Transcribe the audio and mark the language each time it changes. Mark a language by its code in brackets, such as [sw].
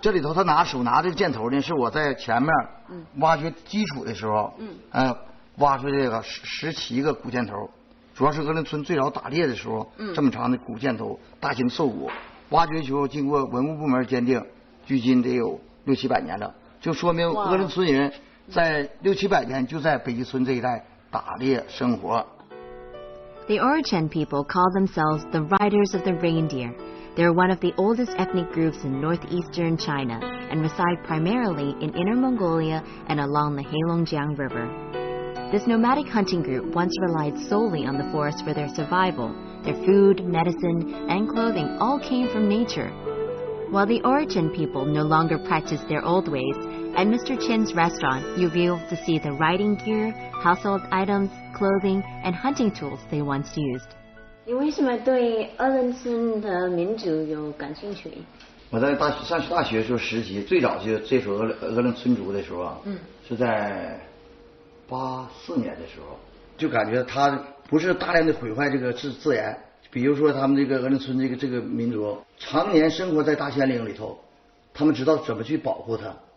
[zh] 这里头他手拿这个箭头呢，是我在前面挖掘基础的时候，挖出这个17个古箭头，主要是鄂伦村最早打猎的时候，这么长的古箭头，大型兽骨，挖掘以后经过文物部门鉴定，距今得有600、700年了，就说明鄂伦村人在600、700年就在北极村这一带打猎生活。 [en] The Orichan people call themselves the Riders of the Reindeer. They're one of the oldest ethnic groups in northeastern China and reside primarily in Inner Mongolia and along the Heilongjiang River. This nomadic hunting group once relied solely on the forest for their survival. Their food, medicine, and clothing all came from nature. While the Orichan people no longer practice their old ways, at Mr. Chin's restaurant, you'll be able to see the riding gear, household items, clothing, and hunting tools they once used. [zh] 你为什么对鄂伦村的民族有感兴趣？我在上大学时候实习，最早就接触鄂伦村族的时候啊，是在84年的时候，就感觉他不是大量的毁坏这个自然，比如说他们这个鄂伦村这个民族常年生活在大森林里头，他们知道怎么去保护它。